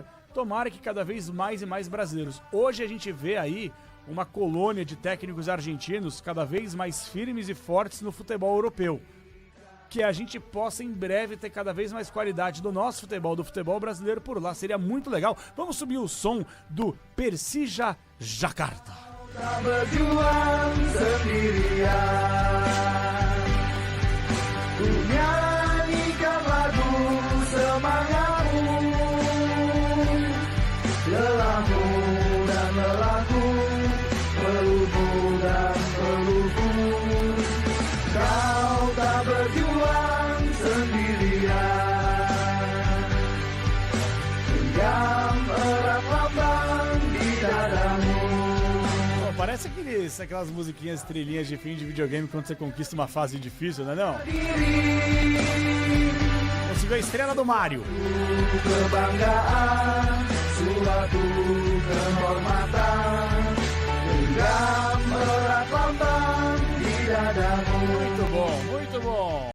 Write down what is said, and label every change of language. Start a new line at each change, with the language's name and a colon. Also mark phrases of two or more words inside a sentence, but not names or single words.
Portuguese: Tomara que cada vez mais e mais brasileiros. Hoje a gente vê aí uma colônia de técnicos argentinos cada vez mais firmes e fortes no futebol europeu. Que a gente possa em breve ter cada vez mais qualidade do nosso futebol, do futebol brasileiro por lá. Seria muito legal. Vamos subir o som do Persija Jakarta.
Indonesian: Lelahmu dan lelahku, pelubu dan pelubu. Kau tak berjuang sendirian. Genggam erat lambang di dadamu.
Portuguese: Oh, parece aquelas musiquinhas, trilhinhas de fim de videogame quando você conquista uma fase difícil, não é não? Conseguiu a estrela do Mario.
Indonesian: Kebanggaan, suatu kehormatan, genggam erat lambang di dadamu.
Portuguese: Muito bom, muito bom.